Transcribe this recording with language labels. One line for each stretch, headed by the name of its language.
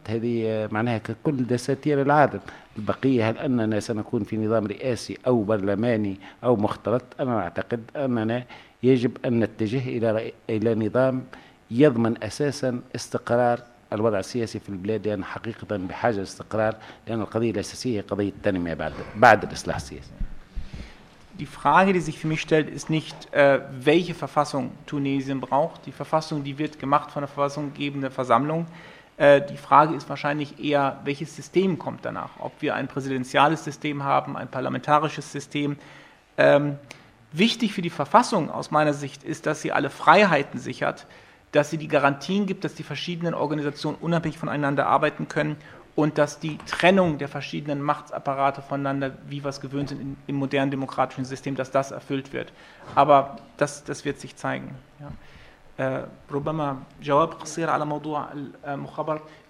Arabic: هذه معناها ككل دساتير العالم. البقية هل أننا سنكون في نظام رئاسي أو برلماني أو مختلط؟ أنا أعتقد أننا يجب أن نتجه إلى نظام يضمن أساسا استقرار الوضع السياسي في البلاد، لأن حقيقة بحاجة استقرار، لأن القضية الأساسية هي قضية التنمية بعد الإصلاح السياسي.
German: Die Frage, die sich für mich stellt, ist nicht, welche Verfassung Tunesien braucht. Die Verfassung, die wird gemacht von der verfassungsgebenden Versammlung. Die Frage ist wahrscheinlich eher, welches System kommt danach? Ob wir ein präsidentiales System haben, ein parlamentarisches System. Wichtig für die Verfassung aus meiner Sicht ist, dass sie alle Freiheiten sichert, dass sie die Garantien gibt, dass die verschiedenen Organisationen unabhängig voneinander arbeiten können und dass die Trennung der verschiedenen Machtapparate voneinander, wie wir es gewöhnt sind im modernen demokratischen System, dass das erfüllt wird. Aber das wird sich zeigen. Ja.
Arabic: ربما جواب قصير على موضوع المخابرات.